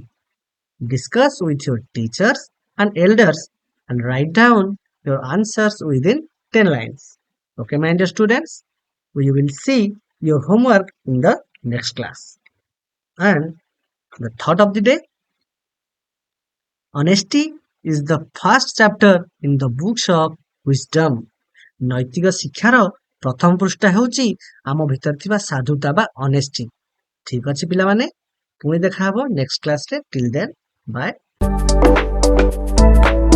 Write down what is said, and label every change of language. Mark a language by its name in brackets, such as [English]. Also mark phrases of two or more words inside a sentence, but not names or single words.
[English] Discuss with your teachers and elders and write down your answers within 10 lines. Okay, my dear students, we will see your homework in the next class. And the thought of the day: honesty is the first chapter in the books of wisdom. [Odia] ନୈତିକ ଶିକ୍ଷାର ପ୍ରଥମ ପୃଷ୍ଠା ହେଉଛି ଆମ ଭିତରେ ଥିବା ସାଧୁତା ବା ଅନେଷ୍ଟି। ଠିକ ଅଛି ପିଲାମାନେ, ପୁଣି ଦେଖା ହବ [English] next classରେ। till then bye.